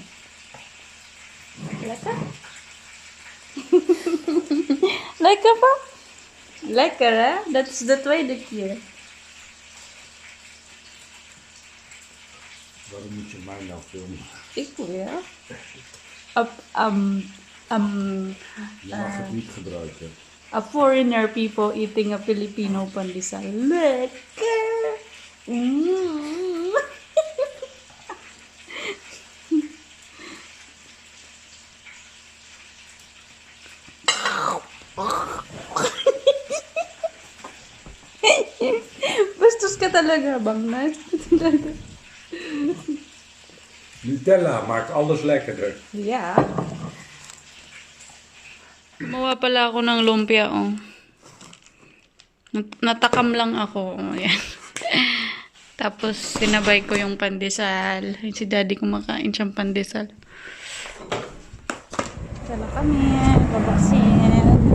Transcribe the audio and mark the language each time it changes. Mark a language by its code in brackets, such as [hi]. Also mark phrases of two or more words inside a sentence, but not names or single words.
[nl] Lekker? Lekker, pa? Lekker, hè? Dat is de tweede keer. Waarom moet je mij nou filmen? Ik weer. Je mag het niet gebruiken. [en] A foreigner people eating a Filipino pandesal. [nl] Lekker! Mm. [tl] Bastos ka talaga, Bang Nat. [nl] Nutella maakt alles lekkerder. Yeah. [tl] Gumawa pala ako ng lumpia, oh. Natakam lang ako, oh, yan. Tapos, sinabay ko yung pandesal. Si Daddy kumakain siyang pandesal. Tala kami, babasin.